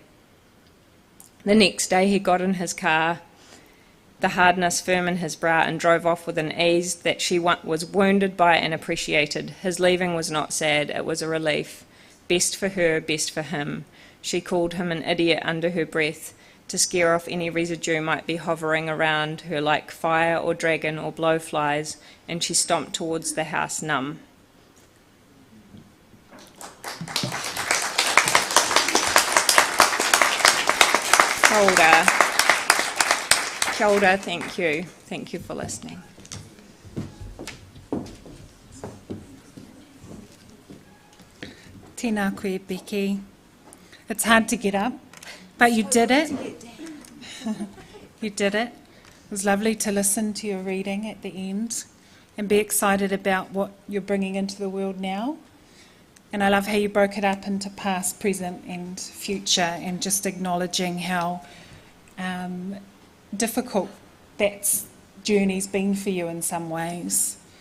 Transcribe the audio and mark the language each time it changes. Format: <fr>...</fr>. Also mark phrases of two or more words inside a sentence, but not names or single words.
<en>The next day he got in his car, the hardness firm in his brow, and drove off with an ease that she was wounded by and appreciated. His leaving was not sad, it was a relief. Best for her, best for him. She called him an idiot under her breath, to scare off any residue might be hovering around her like fire or dragon or blowflies, and she stomped towards the house numb.</en> <mi>Kia ora,</mi> <en>thank you. Thank you for listening.</en> <mi>Tēnā koe, Beki.</mi> <en>It's hard to get up, but you did it. You did it. It was lovely to listen to your reading at the end and be excited about what you're bringing into the world now. And I love how you broke it up into past, present and future, and just acknowledging how difficult that journey's been for you in some ways.</en>